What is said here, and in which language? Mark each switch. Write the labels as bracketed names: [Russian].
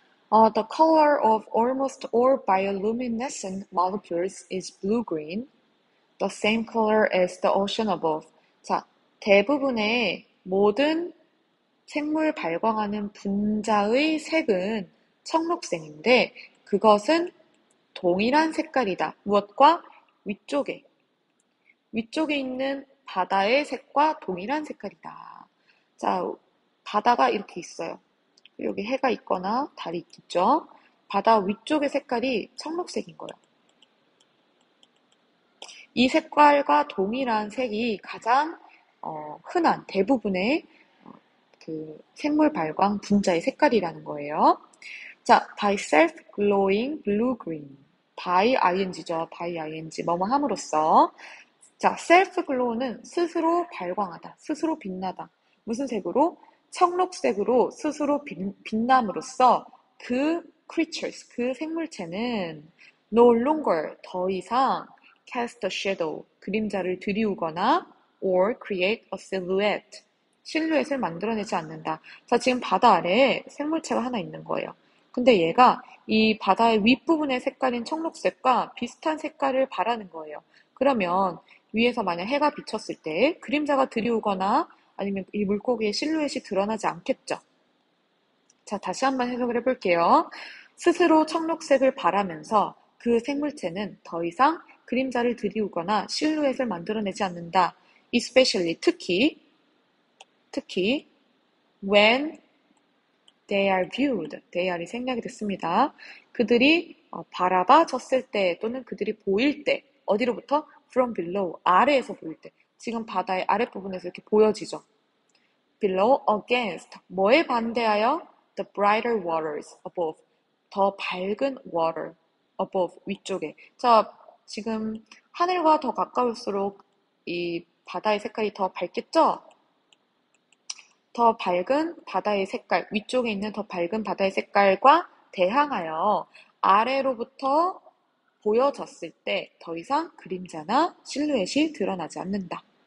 [English] The color of almost all bioluminescent molecules is blue-green, the same color as the ocean above. [Korean] 자, 대부분의 모든 생물 발광하는 분자의 색은 청록색인데 그것은 동일한 색깔이다. 무엇과? 위쪽에 있는 바다의 색과 동일한 색깔이다. 자, 바다가 이렇게 있어요. 여기 해가 있거나 달이 있겠죠. 바다 위쪽의 색깔이 청록색인 거예요. 이 색깔과 동일한 색이 가장 흔한 대부분의 그 생물 발광 분자의 색깔이라는 거예요. [English] 자, by self-glowing blue-green. [Korean] by ing죠. by ing. 뭐뭐 함으로써. 자, self-glow는 스스로 발광하다. 스스로 빛나다. 무슨 색으로? 청록색으로 스스로 빛남으로써 그 creatures, 그 생물체는 [English] no longer, [Korean] 더 이상 [English] cast a shadow, [Korean] 그림자를 들이우거나 [English] or create a silhouette, [Korean] 실루엣을 만들어내지 않는다. 자, 지금 바다 아래에 생물체가 하나 있는 거예요. 근데 얘가 이 바다의 윗부분의 색깔인 청록색과 비슷한 색깔을 바라는 거예요. 그러면 위에서 만약 해가 비쳤을 때 그림자가 들이오거나 아니면 이 물고기의 실루엣이 드러나지 않겠죠. 자, 다시 한번 해석을 해볼게요. 스스로 청록색을 바라면서 그 생물체는 더 이상 그림자를 들이우거나 실루엣을 만들어내지 않는다. [English] especially, [Korean] 특히 [English] when they are viewed, they are이 [Korean] 생략이 됐습니다. 그들이 바라봐졌을 때 또는 그들이 보일 때 어디로부터? [English] from below, [Korean] 아래에서 보일 때. 지금 바다의 아랫부분에서 이렇게 보여지죠. [English] below against, [Korean] 뭐에 반대하여? [English] the brighter waters above, [Korean] 더 밝은 [English] water above, [Korean] 위쪽에. 자, 지금 하늘과 더 가까울수록 이 바다의 색깔이 더 밝겠죠? 더 밝은 바다의 색깔, 위쪽에 있는 더 밝은 바다의 색깔과 대항하여 아래로부터 보여졌을 때 더 이상 그림자나 실루엣이 드러나지 않는다.